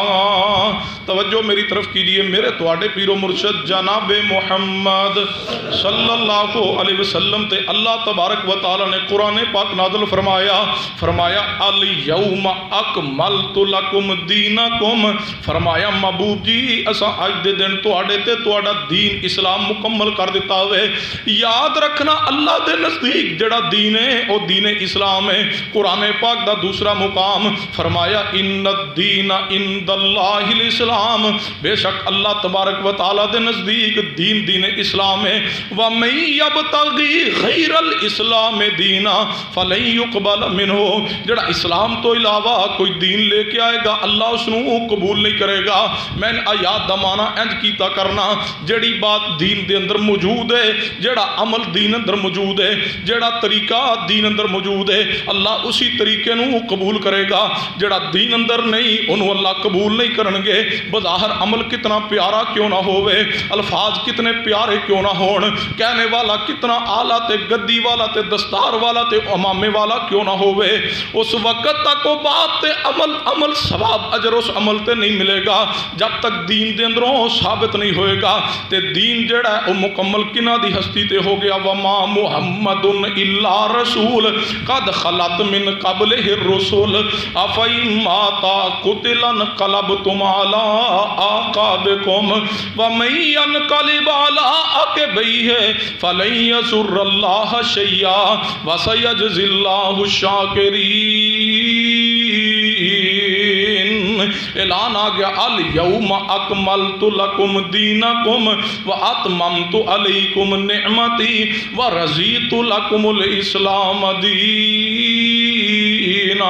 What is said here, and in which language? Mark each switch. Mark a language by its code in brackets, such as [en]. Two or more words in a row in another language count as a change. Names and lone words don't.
[pa] توجہ میری طرف کیجئے، میرے تواڈے پیر و مرشد جناب محمد [ar] صلی اللہ علیہ وسلم [pa] تے اللہ [ar] تبارک و تعالی [pa] نے قرآن پاک نازل فرمایا [ar] الیوم اکملت لکم دینکم، [pa] فرمایا محبوب جی اساں اج دے دن تواڈے تے تواڈا دین اسلام مکمل کر دیتا ہوئے۔ یاد رکھنا اللہ دے نزدیک جڑا دین ہے وہ دین اسلام ہے۔ قرآن پاک دا دوسرا مقام فرمایا [ar] ان الدین عند اللہ الاسلام، [pa] بے شک اللہ [ar] تبارک و تعالی [pa] دے نزدیک دین اسلام ہے۔ [ar] وَمَن يَبْتَغِي غَيْرَ الْإِسْلَامِ دِينًا فَلَن يُقْبَلَ مِنْهُ، [pa] جڑا اسلام تو علاوہ کوئی دین لے کے آئے گا اللہ اس نو قبول نہیں کرے گا۔ میں نے آیات دا معنی انج کیتا کرنا، جڑی بات دین دے اندر موجود ہے، جڑا عمل دین اندر موجود ہے، جڑا طریقہ دین اندر موجود ہے، اللہ اسی طریقے نو قبول کرے گا۔ جڑا دین اندر نہیں انہوں اللہ قبول نہیں کرنگے، بظاہر عمل کتنا پیارا کیوں نہ ہوئے، الفاظ کتنے پیارے کیوں نہ ہون، کہنے والا کتنا اعلیٰ تے گدی والا تے دستار والا تے امامے والا کیوں نہ ہوئے، اس وقت تک وہ بات تے عمل ثواب اجر اس عمل تے نہیں ملے گا جب تک دین دے اندروں ثابت نہیں ہوئے گا۔ تے دین جڑا ہے وہ مکمل کنہ دی ہستی تے ہو گیا، [ar] وما محمد الا رسول قد خلت من قبلہ الرسل افئن مات قتل انقلبتم علی اعقابکم ومن ينقلب علی عقبیہ فلن یضر اللہ شیئا وسیجزی اللہ الشاکرین۔ [pa] اعلان آ گیا [ar] الیوم اکملت لکم دینکم واتممت علیکم نعمتی ورضیت لکم الاسلام دینا۔